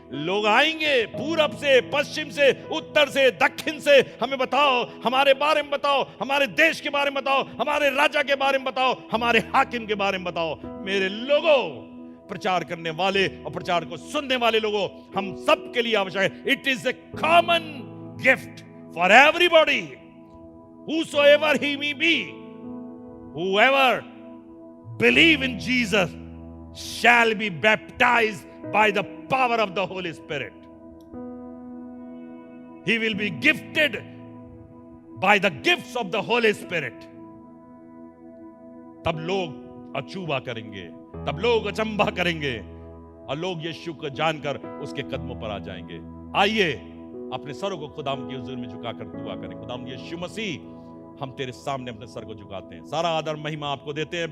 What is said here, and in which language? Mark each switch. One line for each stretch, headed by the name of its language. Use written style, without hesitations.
Hindi: लोग आएंगे पूरब से, पश्चिम से, उत्तर से, दक्षिण से, हमें बताओ, हमारे बारे में बताओ, हमारे देश के बारे में बताओ, हमारे राजा के बारे में बताओ, हमारे हाकिम के बारे में बताओ। मेरे लोगों, प्रचार करने वाले और प्रचार को सुनने वाले लोगों, हम सब के लिए आवश्यक है।
English: It is a common gift for everybody, whosoever he may be, whoever believe in Jesus shall be baptized by the power of the Holy Spirit. He will be gifted by the gifts of the Holy Spirit.
Hindi: तब लोग अचूबा करेंगे, तब लोग अचंभा करेंगे और लोग यीशु को जानकर उसके कदमों पर आ जाएंगे। आइए अपने सरों को खुदाम की हुजूर में झुकाकर दुआ करें। खुदाम यीशु मसीह, हम तेरे सामने अपने सर को झुकाते हैं, सारा आदर महिमा आपको देते हैं।